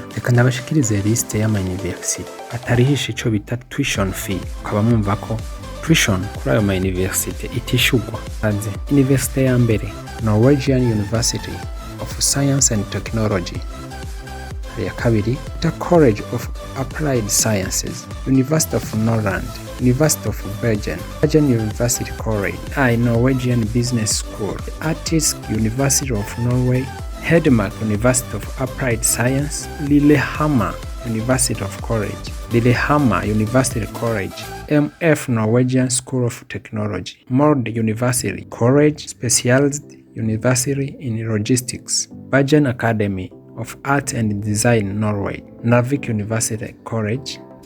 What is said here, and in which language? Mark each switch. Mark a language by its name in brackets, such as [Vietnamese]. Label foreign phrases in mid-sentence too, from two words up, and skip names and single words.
[Rundi] Reka ndabashikirize liste y'ama-university atarihisha ico bita [English] tuition fee, [Rundi] ukaba mwumva ko tuition kuri ayo ma-university itishugwa. Aze university ya mbere Norwegian University of Science and Technology, ya kabiri the College of Applied Sciences, University of Norrland, University of Bergen University College, Norwegian Business School, Arctic University of Norway, Hedmark University of Applied Science, Lillehammer University of College, Lillehammer University College, MF Norwegian School of Technology, Molde University College, Specialized University in Logistics, Bergen Academy of Art and Design Norway, Narvik University College,